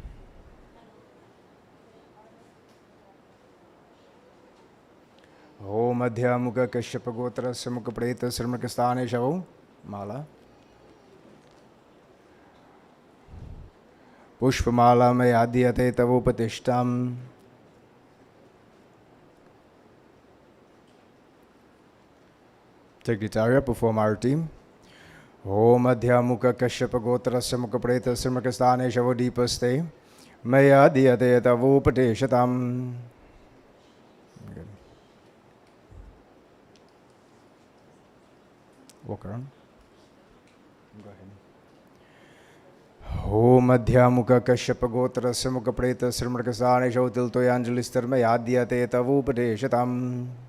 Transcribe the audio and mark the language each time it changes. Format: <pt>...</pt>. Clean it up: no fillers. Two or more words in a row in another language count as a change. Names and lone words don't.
<sa>ओम अध्यामुख कश्यप गोत्रस्य मुखप्रेत श्रीमृगस्थानेशव माला पुष्पमाला मया दीयते तवोपदेशतां.</sa> <en>Take the Tarya, perform Arati.</en> <sa>ओम् अध्यमुख काश्यप गोत्रस्य मुखप्रेत सिम्रकस्थाने शवदीपस्ते मया दीयते तवोपदेशताम्.</sa> <en>Walk around. Go ahead.</en> <sa>ओम् अध्यमुख काश्यप गोत्रस्य मुखप्रेत सिम्रकस्थाने शवतिलतोयाञ्जलिस्तर मया दीयते तवोपदेशताम्.</sa>